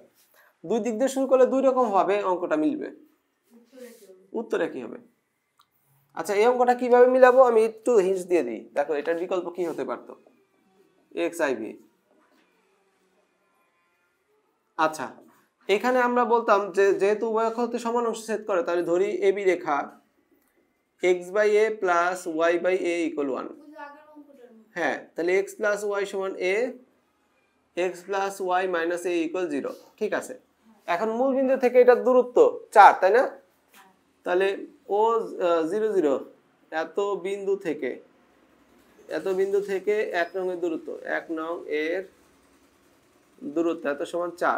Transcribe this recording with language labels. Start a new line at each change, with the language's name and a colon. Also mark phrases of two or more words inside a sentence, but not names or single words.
Bangla: দুই দিক দিয়ে শুরু করলে দুই রকম ভাবে অঙ্কটা মিলবে, উত্তরে কি হবে। আচ্ছা, এই অঙ্কটা কিভাবে মিলাবো আমি একটু হিন্টস দিয়ে দিই। দেখো এটার বিকল্প কি হতে পারতো? xib। আচ্ছা, এখানে আমরা বলতাম যে যেহেতু উভয় অক্ষ হতে সমান অংশ ছেদ করে, তাহলে ধরি এবি রেখা x/a + y/a = 1। হ্যাঁ, তাহলে x + y = a,
English: x plus y minus a equal 0.
Bangla: ঠিক আছে, এখন মূল বিন্দু থেকে এটার দূরত্ব 4, তাই না? তাহলে ও 0 0 এত বিন্দু থেকে 1 নং এর দূরত্ব, 1 নং এর দূরত্ব এত সমান 4।